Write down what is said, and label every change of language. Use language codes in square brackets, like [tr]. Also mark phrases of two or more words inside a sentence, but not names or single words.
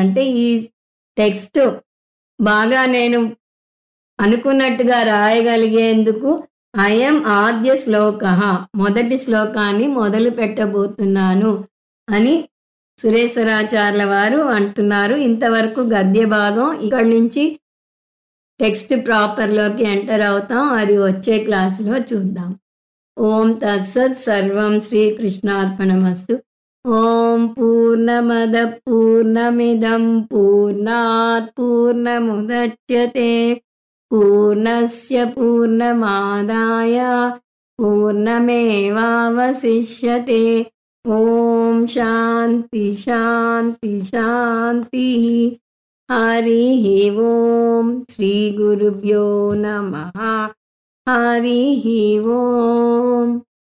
[te] అంటే ఈ టెక్స్ట్ బాగా నేను అనుకున్నట్టుగా రాయగలిగేందుకు [sa] అయం ఆద్య శ్లోక, [te] మొదటి శ్లోకాన్ని మొదలు పెట్టబోతున్నాను అని సురేశ్వరాచార్యుల వారు అంటున్నారు. ఇంతవరకు గద్య భాగం. ఇక్కడి నుంచి [en] text proper-లోకి [te] ఎంటర్ అవుతాం, అది వచ్చే క్లాసులో చూద్దాం. [sa] ఓం తత్సత్. సర్వం శ్రీకృష్ణార్పణమస్తు. ఓం పూర్ణమద పూర్ణమిదం పూర్ణాత్ పూర్ణముదచ్యతే పూర్ణస్య పూర్ణమాదాయ పూర్ణమేవావశిష్యతే. ఓం శాంతి శాంతి శాంతి. హరి ఓం. శ్రీ గురుభ్యో నమః. హరి ఓం.